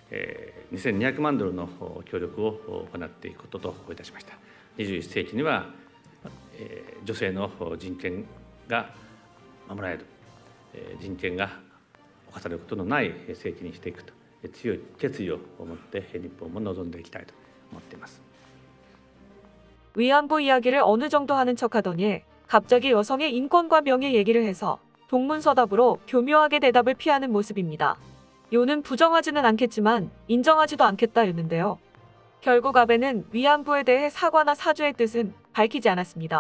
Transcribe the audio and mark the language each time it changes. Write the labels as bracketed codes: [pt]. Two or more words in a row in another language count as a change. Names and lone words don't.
[ja] 2200 万ドルの協力を行っていくことといたしました。21世紀には女性の人権が守られる、人権が侵されることのない世紀にしていくと強い決意を持って日本も臨んでいきたいと思っています。 [ko] 위안부 이야기를 어느 정도 하는 척하더니 갑자기 여성의 인권과 명예 얘기를 해서 동문서답으로 교묘하게 대답을 피하는 모습입니다. 요는 부정하지는 않겠지만 인정하지도 않겠다였는데요. 결국 아베는 위안부에 대해 사과나 사죄의 뜻은 밝히지 않았습니다.